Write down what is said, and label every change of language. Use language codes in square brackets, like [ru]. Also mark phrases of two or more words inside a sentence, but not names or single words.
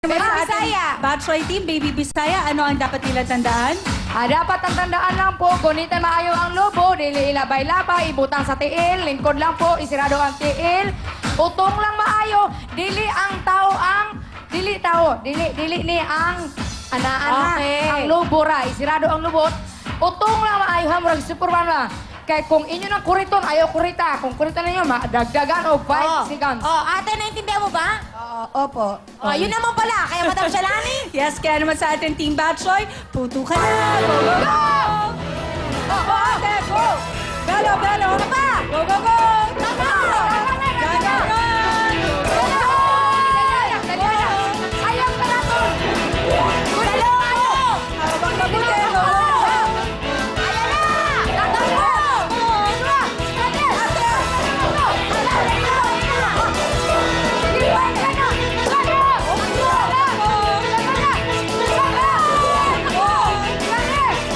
[tl] Baby Sa ating Bisaya. Bachelor team, Baby Bisaya, ano ang dapat nila tandaan? Dapat ang tandaan lang po, [ceb] gunitan maayo ang lobo, dili ilabay-labay, ibutang sa tiil, lingkod lang po, isirado ang tiil, utong lang maayo, dili ang tao ang, dili ni ang ana-ana, Okay. ang lobo ra, isirado ang lubot, utong lang maayo, ha, murag superman lang. Kaya kung inyo ng kuriton, ayaw kurita. Kung kuriton ninyo, dagdagan o 5 seconds. [tl] Ate, naintindihan mo ba? Opo. Yun naman pala. Kaya Madam Shalani. Yes, kaya naman sa ating team Bachelor, puto ka na! [en] Go, go, go! Go, ate, go! Belo, belo! [tl] Ano pa? [en] Go, go, go! [tl] Tama! [en] Run, run, [ceb] Ayaw ka na to! [tl] Habang mabuti, go! Naintindihan